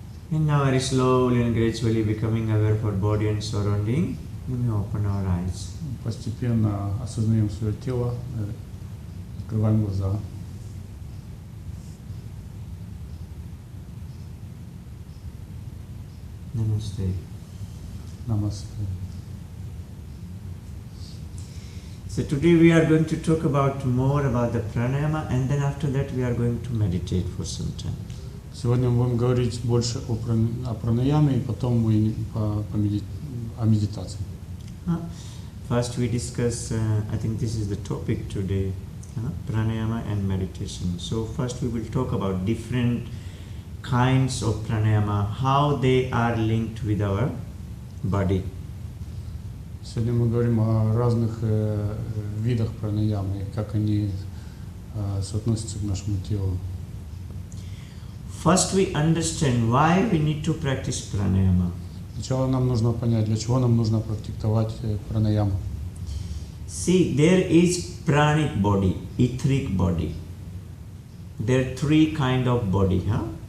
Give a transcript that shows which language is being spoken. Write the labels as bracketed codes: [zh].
[en] And now very slowly and gradually becoming aware of our body and surrounding, we may open our eyes. [ru] Постепенно осознаем свое тело, открываем глаза. Namaste. Намасте. [en] So today we are going to talk about more about the pranayama, and then after that we are going to meditate for some time. [ru] Сегодня мы будем говорить больше о пранаяме, и потом мы о медитации. [en] First we discuss, I think this is the topic today, pranayama and meditation. So first we will talk about different kinds of pranayama, how they are linked with our body. [ru] Сегодня мы говорим о разных видах пранаямы, как они соотносится к нашему телу. [en] First we understand why we need to practice pranayama. [ru] Сначала нам нужно понять, для чего нам нужно практиковать пранаяму. [en] See, there is pranic body, etheric body. There are three kind of body, huh?